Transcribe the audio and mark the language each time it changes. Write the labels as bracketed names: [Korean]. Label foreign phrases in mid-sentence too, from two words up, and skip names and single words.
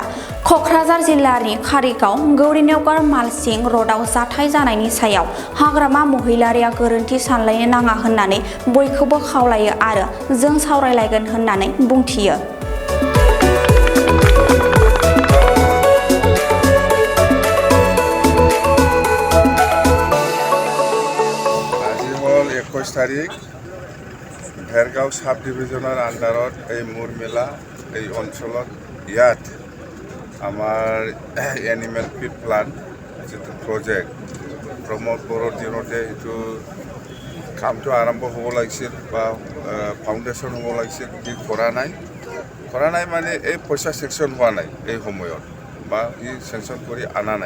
[Bodo] कक्राझार जिल्लानि कारिगाव गौरीनेवगार मालसिं रडआव जाथाय जानायनि सायाव हाग्रामा महिलारिया गोरोन्थि सानलायनो नाङा होननानै बयखौबो खावलायो आरो जों सावरायलायगोन होननानै बुंथियो। [Assamese] তাৰিখ ভেৰগাঁও ছাব ডিভিজনৰ আণ্ডাৰত এই মুরমেলা এই অঞ্চলত ইয়াত আমাৰ এনিমেল ফিড প্লান্ট যেটো প্ৰজেক্ট প্ৰমোদ বড়োৰ দিনতে এইটো কামটো আৰম্ভ হ'ব লাগিছিল বা ফাউণ্ডেশ্যন হ'ব লাগিছিল কি কৰা নাই মানে এই পইচা চেকশ্যন হোৱা নাই এই সময়ত বা ই চেকশ্যন কৰি আনা নাই।